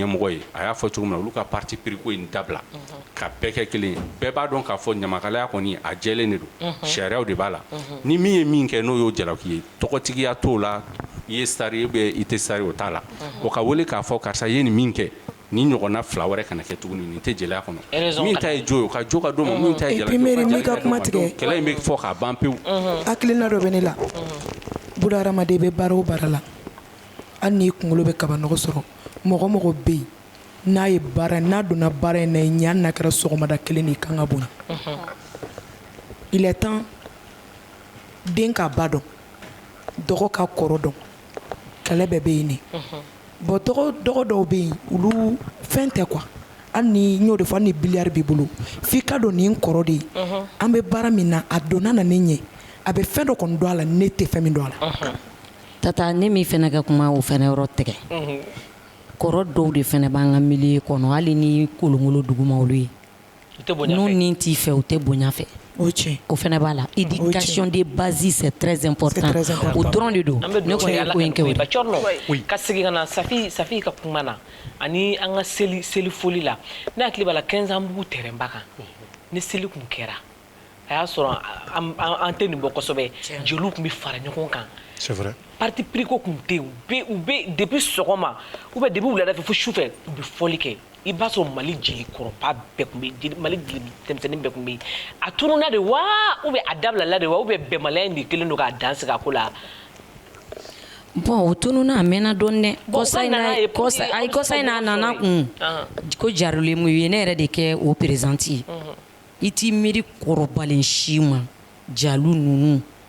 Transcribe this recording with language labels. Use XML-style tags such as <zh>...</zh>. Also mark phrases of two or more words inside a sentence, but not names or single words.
<bm>ɲɛmɔgɔ ye a y'a fɔ cogo min na olu ka parti pris ko in dabila ka bɛɛ kɛ kelen ye bɛɛ b'a dɔn k'a fɔ ɲamakalaya kɔni a jɛlen de don sariyaw de b'a la ni min ye min kɛ n'o y'o jalaki ye tɔgɔtigiya t'o la i ye sari bɛ i tɛ sari o t'a la o ka wele k'a fɔ karisa ye nin min kɛ ni ɲɔgɔnna fila wɛrɛ kana kɛ tuguni nin tɛ jeliya kɔnɔ min ta ye jo ye o ka jo ka d'o ma min ta ye jalaki kɛlɛ in bɛ fɔ k'a ban pewu hakilina dɔ bɛ ne la buna hadamaden bɛ baara o baara la hali n'i kunkolo bɛ kabanɔgɔ sɔrɔ mɔgɔ mɔgɔ bɛ yen n'a ye baara n'a donna baara in na ɲa n'a kɛra sɔgɔmada kelen de kan ka bonya</bm> <fr>il est temps</fr> <bm>den ka ba dɔn dɔgɔ ka kɔrɔ dɔn kɛlɛ bɛɛ bɛ yen ne bon dɔgɔ dɔw bɛ yen olu fɛn tɛ quoi hali ni n y'o de fɔ hali ni biliyari b'i bolo f'i ka dɔn nin kɔrɔ de ye an bɛ baara min na a donna na ne ɲɛ a bɛ fɛn dɔ kɔni dɔn a la ne tɛ fɛn min dɔn a la tata ne min fɛnɛ ka kuma o fɛnɛ yɔrɔ tigɛ kɔrɔ dɔw de fɛnɛ b'an ka milieu kɔnɔ hali ni kolongolo duguma olu ye n'u ni t'i fɛ u tɛ bonya fɛ o fɛnɛ b'a la</bm> <fr>éducation de base c'est très important</fr> <bm>o dɔrɔn de don ne kɔni ye ko in kɛ o de ka segin ka na Safi ka kuma na ani an ka seli foli la ne hakili b'a la 15 ans bugu terrain ba kan ni seli kun kɛra a y'a sɔrɔ an tɛ nin bɔ kosɛbɛ jeliw kun bɛ fara ɲɔgɔn kan</bm> <fr>c'est vrai</fr> <bm>parti pris ko kun tɛ u bɛ depuis sɔgɔma</bm> <fr>ou bien</fr> <bm>depuis wulada fɛ fo sufɛ u bɛ fɔli kɛ i b'a sɔrɔ Mali jeli kɔrɔba bɛɛ kun bɛ Mali denmisɛnnin bɛɛ kun bɛ a tununa de wa</bm> <fr>ou bien</fr> <bm>a dabilala de wa</bm> <fr>ou bien</fr> <bm>bɛnbaliya in de kelen don k'a dan sigi a ko la bon o tununa a mɛnna dɔɔni dɛ kɔsa in na a nana kun ko jarilen mu ye ne yɛrɛ de kɛ o présidente ye i t'i miiri kɔrɔbalen si ma jalu ninnu</bm>